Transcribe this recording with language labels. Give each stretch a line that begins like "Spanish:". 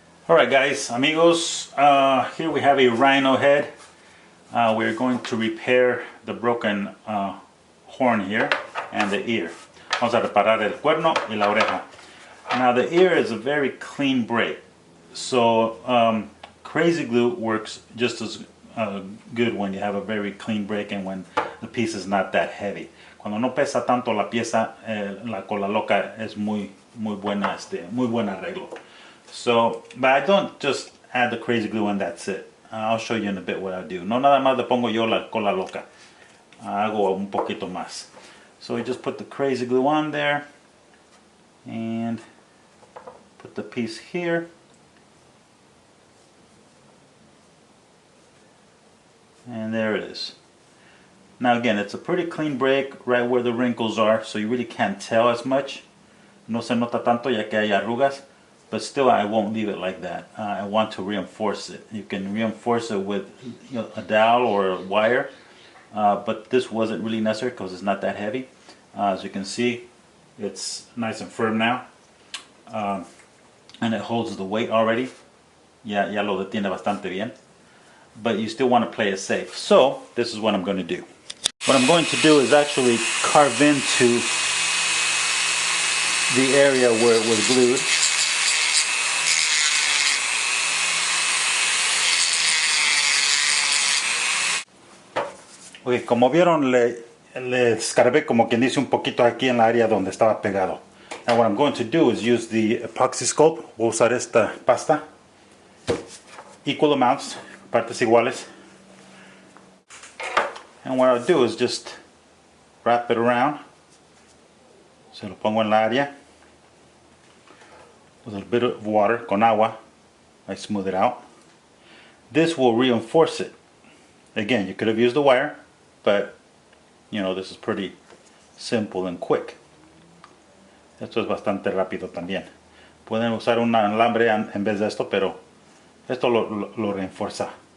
English: Alright guys, amigos, here we have a rhino head. We're going to repair the broken horn here and the ear.
Spanish: Vamos a reparar el cuerno y la oreja.
English: Now the ear is a very clean break, so crazy glue works just as good when you have a very clean break and when the piece is not that heavy.
Spanish: Cuando no pesa tanto la pieza, la cola loca es muy buen arreglo.
English: So, but I don't just add the crazy glue and that's it. I'll show you in a bit what I do.
Spanish: No nada más le pongo yo la cola loca. Hago un poquito más.
English: So we just put the crazy glue on there and put the piece here. And there it is. Now again, it's a pretty clean break right where the wrinkles are, so you really can't tell as much.
Spanish: No se nota tanto ya que hay arrugas.
English: But still, I won't leave it like that. I want to reinforce it. You can reinforce it with a dowel or a wire, but this wasn't really necessary because it's not that heavy. As you can see, it's nice and firm now, and it holds the weight already.
Spanish: Ya lo detiene bastante bien.
English: But you still want to play it safe. So this is what I'm going to do. What I'm going to do is actually carve into the area where it was glued.
Spanish: Okay, como vieron, le escarbé como quien dice un poquito aquí en la área donde estaba pegado.
English: Now what I'm going to do is use the epoxy sculpt.
Spanish: Voy a usar esta pasta.
English: Equal amounts,
Spanish: partes iguales.
English: And what I'll do is just wrap it around.
Spanish: Se lo pongo en la área.
English: With a bit of water,
Spanish: con agua.
English: I smooth it out. This will reinforce it. Again, you could have used the wire, but you know, this is pretty simple and quick.
Spanish: Esto es bastante rápido también. Pueden usar un alambre en vez de esto, pero esto lo refuerza.